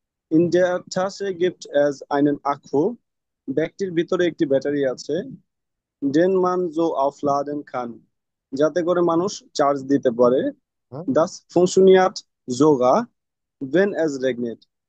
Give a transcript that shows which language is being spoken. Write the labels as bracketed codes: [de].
[de] In der Tasche gibt es einen Akku. [bn] ব্যাগটির ভিতরে একটি battery আছে। [de] Den man so aufladen kann, [bn] যাতে করে মানুষ চার্জ দিতে পারে। হুম। [de] Das funktioniert sogar, wenn es regnet.